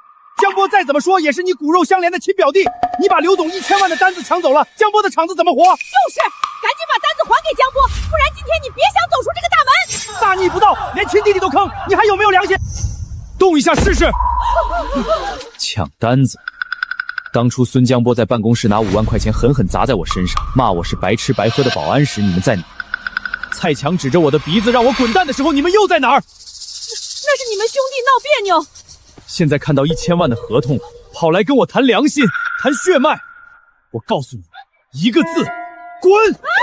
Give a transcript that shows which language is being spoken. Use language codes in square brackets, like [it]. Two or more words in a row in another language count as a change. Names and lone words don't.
[zh] 江波再怎麼說也是你骨肉相連的親表弟，你把劉總1000萬的單子搶走了，江波的廠子怎麼活？就是，趕緊把單子還給江波，不然今天你別想走出這個大門！大逆不道，連親弟弟都坑，你還有沒有良心？動一下試試！搶單子！當初孫江波在辦公室拿5萬塊錢狠狠砸在我身上，罵我是白吃白喝的保安時，你們在哪？蔡強指着我的鼻子讓我滾蛋的時候，你們又在哪兒？那是你們兄弟鬧別扭。現在看到1000萬的合同了，跑來跟我談良心、談血脈，我告訴你們一個字：滾！